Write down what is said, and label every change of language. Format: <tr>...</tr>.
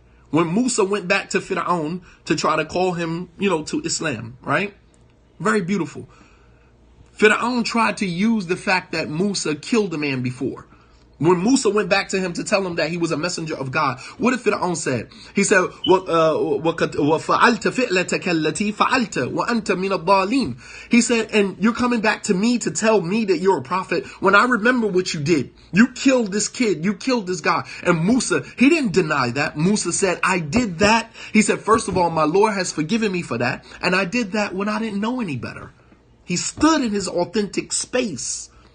<en>When Musa went back to Fir'aun to try to call him, to Islam, right? Very beautiful. Fir'aun tried to use the fact that Musa killed a man before. When Musa went back to him to tell him that he was a messenger of God, what did Fir'aun say? He said,</en> <ar>وَفَعَلْتَ فِعْلَتَكَ الَّتِي فَعَلْتَ وَأَنْتَ مِنَ الضَّالِينَ.</ar> <en>He said, and you're coming back to me to tell me that you're a prophet when I remember what you did. You killed this kid. You killed this guy. And Musa, he didn't deny that. Musa said, I did that. He said, first of all, my Lord has forgiven me for that. And I did that when I didn't know any better. He stood in his authentic space.</en>